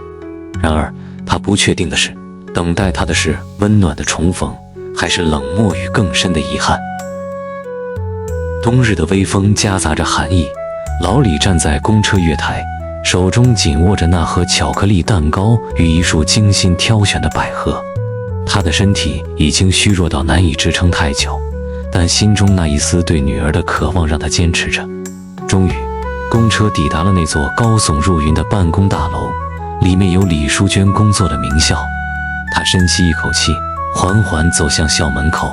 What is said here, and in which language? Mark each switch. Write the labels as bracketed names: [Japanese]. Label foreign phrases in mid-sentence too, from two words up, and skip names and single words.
[Chinese] 然而，她不確定的是，等待她的是溫暖的重逢，還是冷漠與更深的遺憾。冬日的微風夾雜着寒意，老李站在公車月台，手中緊握着那盒巧克力蛋糕與一束精心挑選的百合。他的身體已經虛弱到難以支撐太久，但心中那一絲對女兒的渴望讓他堅持着。終於，公車抵達了那座高聳入雲的辦公大樓，裡面有李淑娟工作的名校。他深吸一口氣，緩緩走向校門口。